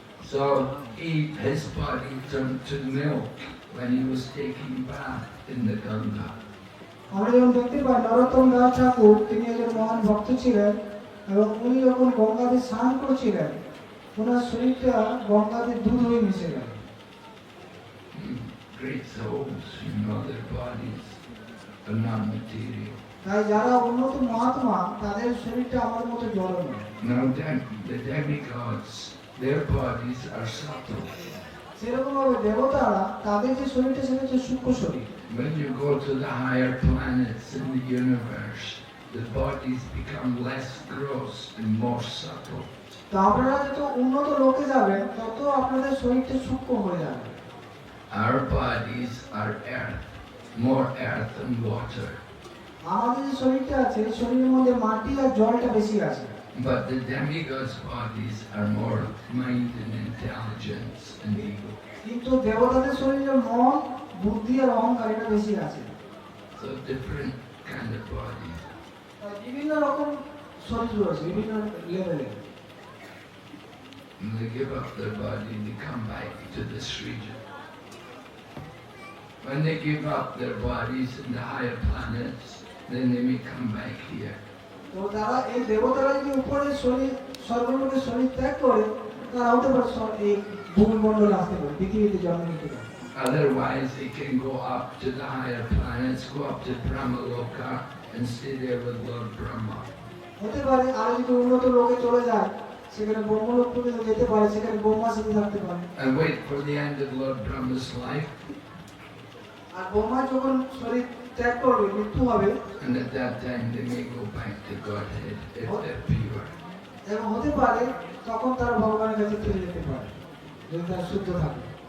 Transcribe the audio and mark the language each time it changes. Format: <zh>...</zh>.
<en>So his body turned to milk when he was taking bath in the Ganga.</en> <bn>আমরা যখন দেখতে পাই নরোত্তম দাস ঠাকুর, তিনি একজন মহান ভক্ত ছিলেন এবং উনি যখন গঙ্গাতে স্নান করছিলেন ওনার শরীরটা গঙ্গাতে দুধ হয়ে মিশে গেল।</bn> <en>Great souls, their bodies are non-material.</en> <bn>তাই যারা উন্নত মহাত্মা তাদের শরীরটা আমাদের মতো জড় নয়।</bn> <en>Now the demigods, their bodies are subtle.</en> <bn>সেরকম ভাবে দেবতারা তাদের যে শরীরটা সেটা হচ্ছে সূক্ষ্ম শরীর।</bn> <en>When you go to the higher planets in the universe, the bodies become less gross and more subtle.</en> <bn>তো আপনারা যত উন্নত লোকে যাবেন তত আপনাদের শরীরটা সূক্ষ্ম হয়ে যাবে।</bn> <en>Our bodies are earth, more earth and water.</en> <bn>আমাদের যে শরীরটা আছে এই শরীরের মধ্যে মাটি আর জলটা বেশি আছে।</bn> <en>But the demigods' bodies are more mind and intelligence and ego.</en> <bn>কিন্তু দেবতাদের শরীরে মন, বুদ্ধি আর অহংকার এটা বেশি আছে।</bn> <en>So different kind of bodies.</en> <bn>তাই বিভিন্ন রকম শরীর রয়েছে, বিভিন্ন লেভেলের।</bn> <en>When they give up their body, they come back to this region. When they give up their bodies in the higher planets, then they may come back here.</en> <bn>তো তারা এই দেবতারা যদি উপরে শরীর স্বর্গলোকে শরীর ত্যাগ করে তারা হতে পারে এই ভূমণ্ডলে আসতে পারে, পৃথিবীতে জন্ম নিতে পারে।</bn> <en>Otherwise, they can go up to the higher planets, go up to Brahmaloka and stay there with Lord Brahma.</en> <bn>হতে পারে আর যদি উন্নত লোকে চলে যায় সেখানে ব্রহ্মলোক পর্যন্ত যেতে পারে, সেখানে ব্রহ্মার সাথে থাকতে পারে।</bn> <en>And wait for the end of Lord Brahma's life,</en> <bn>আর ব্রহ্মা যখন শরীর ত্যাগ করবে, মৃত্যু হবে,</bn> <en>and at that time they may go back to Godhead if they're pure.</en> <bn>এবং হতে পারে তখন তারা ভগবানের কাছে ফিরে যেতে পারে যদি তারা শুদ্ধ থাকে।</bn>